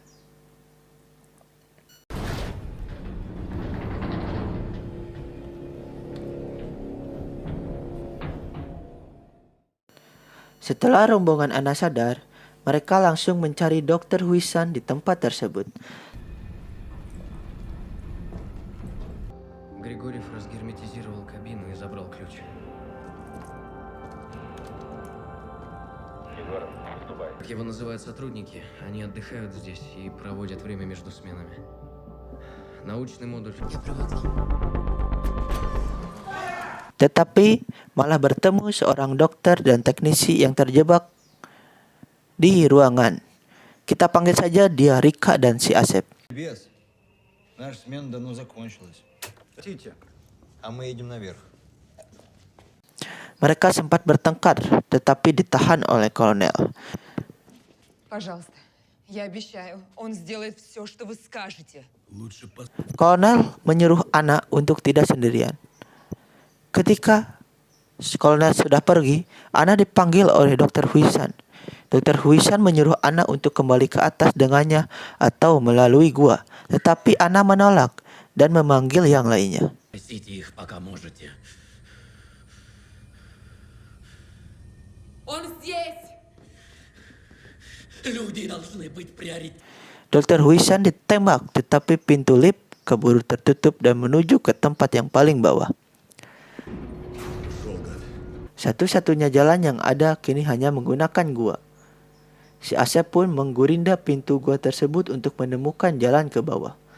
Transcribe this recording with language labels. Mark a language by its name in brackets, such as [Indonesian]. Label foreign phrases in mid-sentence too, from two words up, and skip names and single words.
[Indonesian] Setelah rombongan Ana sadar, mereka langsung mencari Dr. Huisan di tempat tersebut. [Russian] Григорьев разгерметизировал кабину и забрал ключ. Егор, вступай. Как его называют сотрудники, они отдыхают здесь и проводят время между сменами. Научный модуль. Я привыкла. [Indonesian] Tetapi malah bertemu seorang dokter dan teknisi yang terjebak di ruangan. Kita panggil saja dia Rika dan si Asep. [Russian] Без. Наша смена давно закончилась. Титя. А мы едем наверх. [Indonesian] Mereka sempat bertengkar, tetapi ditahan oleh kolonel. [Russian] Пожалуйста, Я обещаю, он сделает все, что вы скажете. [Indonesian] Kolonel menyuruh Ana untuk tidak sendirian. Ketika Kolonel sudah pergi, Ana dipanggil oleh Dr. Huisan. Dr. Huisan menyuruh Ana untuk kembali ke atas dengannya atau melalui gua. Tetapi Ana menolak dan memanggil yang lainnya. [Russian] Спасите их, пока можете. Он здесь! Люди должны быть приоритетом. [Indonesian] Dr. Huisan ditembak, tetapi pintu lift keburu tertutup dan menuju ke tempat yang paling bawah. Satu-satunya jalan yang ada kini hanya menggunakan gua. Si Asep pun menggurinda pintu gua tersebut untuk menemukan jalan ke bawah.